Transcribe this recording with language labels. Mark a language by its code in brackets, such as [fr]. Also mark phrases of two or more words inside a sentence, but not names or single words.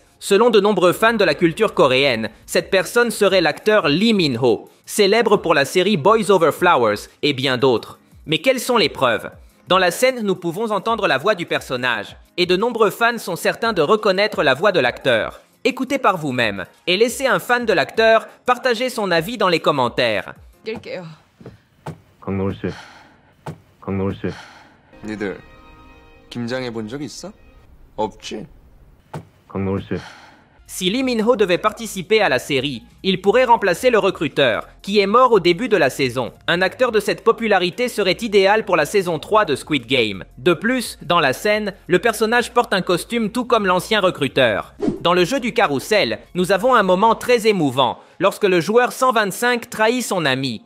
[fr] Selon de nombreux fans de la culture coréenne, cette personne serait l'acteur Lee Min-ho, célèbre pour la série Boys Over Flowers et bien d'autres. Mais quelles sont les preuves? Dans la scène, nous pouvons entendre la voix du personnage, et de nombreux fans sont certains de reconnaître la voix de l'acteur. Écoutez par vous-même, et laissez un fan de l'acteur partager son avis dans les commentaires. [ko] 낄게요. 강노을 씨, 강노을 씨. 니들 김장해 본 적 있어? 없지? 강노을 씨. [fr] Si Lee Min-ho devait participer à la série, il pourrait remplacer le recruteur, qui est mort au début de la saison. Un acteur de cette popularité serait idéal pour la saison 3 de Squid Game. De plus, dans la scène, le personnage porte un costume tout comme l'ancien recruteur. Dans le jeu du carrousel, nous avons un moment très émouvant, lorsque le joueur 125 trahit son ami.